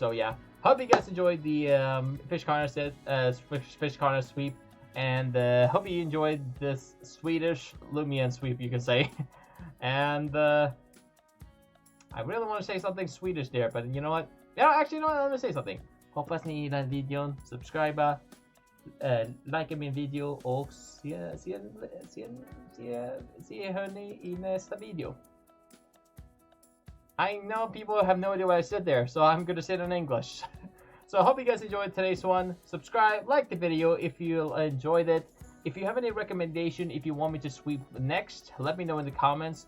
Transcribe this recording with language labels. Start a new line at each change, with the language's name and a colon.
English: So yeah, hope you guys enjoyed the Fiscarna sweep, and hope you enjoyed this Swedish Loomian sweep, you can say. And I really want to say something Swedish there, but you know what? Yeah, actually, no, let me say something.
Swedish: Hoppas ni gillar videon, subscriba, likea min video och se hörni i nästa video.
English: I know people have no idea what I said there, so I'm gonna say it in English. So I hope you guys enjoyed today's one. Subscribe, like the video if you enjoyed it. If you have any recommendation, if you want me to sweep next, let me know in the comments.